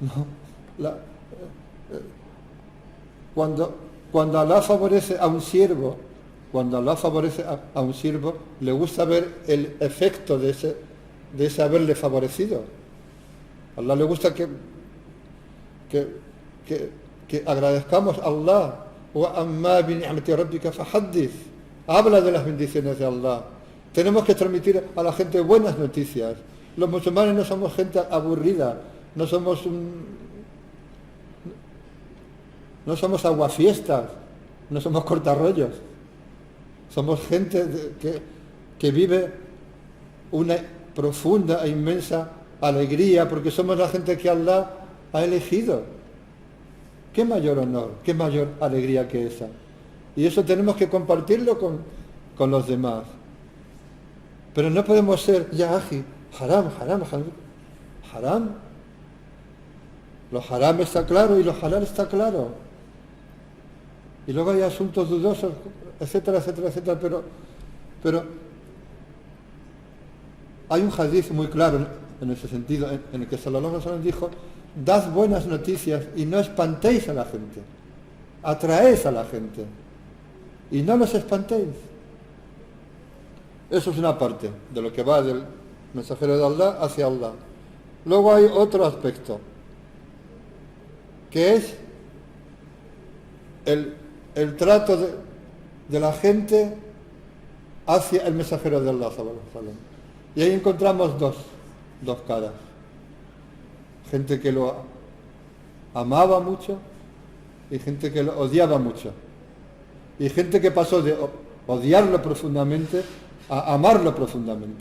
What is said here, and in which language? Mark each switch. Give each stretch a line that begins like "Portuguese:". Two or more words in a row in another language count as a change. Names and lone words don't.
Spanish: Cuando Allah favorece a un siervo, le gusta ver el efecto de ese haberle favorecido. A Allah le gusta que agradezcamos a Allah.
Arabic: وأما بنعمة ربك فحدث.
Spanish: Habla de las bendiciones de Allah. Tenemos que transmitir a la gente buenas noticias. Los musulmanes no somos gente aburrida, no somos aguafiestas, no somos cortarrollos. Somos gente que vive una profunda e inmensa alegría porque somos la gente que Allah ha elegido. ¿Qué mayor honor, qué mayor alegría que esa? Y eso tenemos que compartirlo con los demás. Pero no podemos ser ya aji, haram. Lo haram está claro y lo halal está claro. Y luego hay asuntos dudosos, etcétera, pero hay un hadith muy claro en ese sentido, en el que
Arabic: صلى الله عليه وسلم
Spanish: dijo: dad buenas noticias y no espantéis a la gente. atraéis a la gente y no los espantéis. Eso es una parte de lo que va del mensajero de Allah hacia Allah. Luego hay otro aspecto, que es el trato de la gente hacia el mensajero de Allah,
Arabic: صلى الله عليه وسلم.
Spanish: Y ahí encontramos dos caras. Gente que lo amaba mucho y gente que lo odiaba mucho. Y gente que pasó de odiarlo profundamente a amarlo profundamente.